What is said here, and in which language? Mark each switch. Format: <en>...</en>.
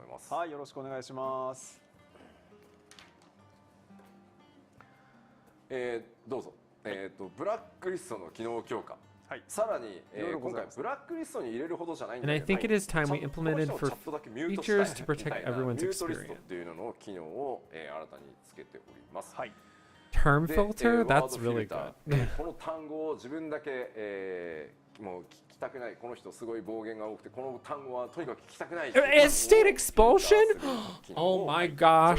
<ja>はい、よろしくお願いします。どうぞ。ブラックリストの機能強化。さらに、今回ブラックリストに入れるほどじゃないんだけど、</ja> <en>And I think it is time we implemented for features to protect everyone's experience.</en> <ja>っていうのの機能を、新たにつけております。</ja> <en>Term filter? That's really good.</en> <ja>この単語を自分だけ、もう聞きたくない。この人すごい暴言が多くて、この単語はとにかく聞きたくない。</ja> <en>State expulsion? Oh my gosh.</en>